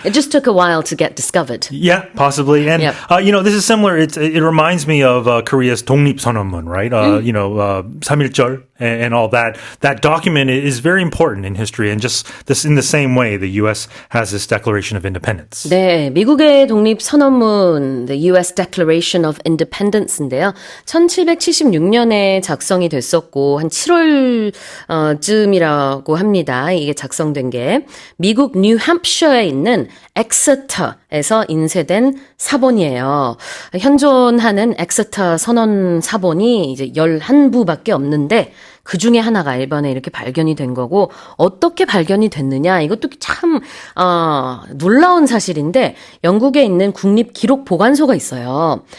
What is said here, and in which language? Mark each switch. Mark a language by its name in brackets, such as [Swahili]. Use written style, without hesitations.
[English] It just took a while to get discovered. Yeah, possibly. And, Yep. this is similar. It reminds me of Korea's 독립선언문, right? 3.1절 and all that. That document is very important in history. And just this in the same way, the U.S. has this Declaration of Independence. [Korean] 네, 미국의 독립선언문, [English] the U.S. Declaration of Independence인데요. [Korean] 1776년에 작성이 됐었고, 한 7월 쯤이라고 합니다. 이게 작성된 게 미국 뉴햄프셔에 있는 엑서터에서 인쇄된 사본이에요. 현존하는 엑서터 선언 사본이 이제 11부밖에 없는데 그 중에 하나가 일본에 이렇게 발견이 된 거고 어떻게 발견이 됐느냐 이것도 참 놀라운 사실인데 영국에 있는 국립기록보관소가 있어요.